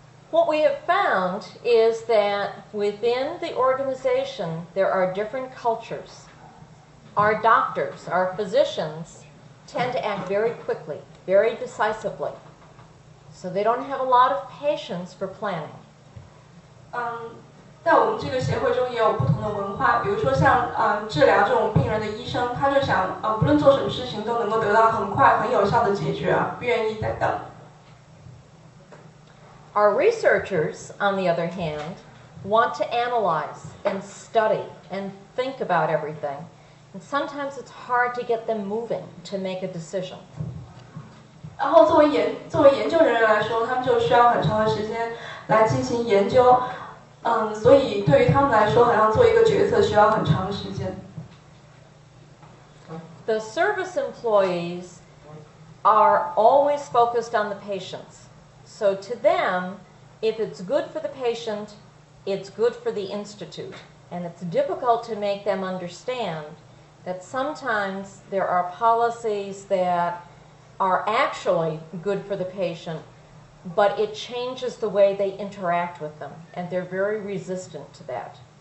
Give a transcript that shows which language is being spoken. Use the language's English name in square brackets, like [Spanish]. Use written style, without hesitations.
[English] What we have found is that within the organization there are different cultures. Our doctors, our physicians, tend to act very quickly, very decisively. So they don't have a lot of patience for planning. [Chinese] 在我们这个协会中也有不同的文化，比如说像治疗这种病人的医生，他就想不论做什么事情都能够得到很快很有效的解决，不愿意再等。 [English] Our researchers, on the other hand, want to analyze and study and think about everything. And sometimes it's hard to get them moving to make a decision. [Chinese] 然后作为研究人员来说，他们就需要很长的时间来进行研究，所以对于他们来说，好像做一个决策需要很长的时间。 [English] The service employees are always focused on the patients. So to them, if it's good for the patient, it's good for the institute. And it's difficult to make them understand that sometimes there are policies that are actually good for the patient, but it changes the way they interact with them, and they're very resistant to that.